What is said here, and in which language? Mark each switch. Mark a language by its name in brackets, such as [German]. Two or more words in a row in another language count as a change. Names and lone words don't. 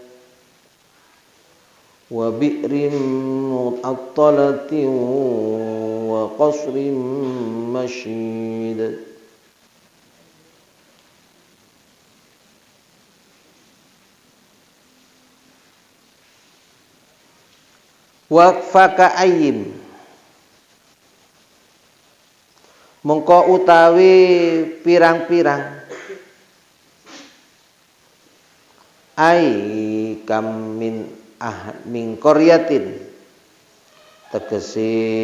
[Arabic] wa bi'rin mu'attalatin wa qasrin mashid. Wa faka'ayyin [Javanese] mongko utawi pirang-pirang [Arabic] ai kam min qaryatin tegese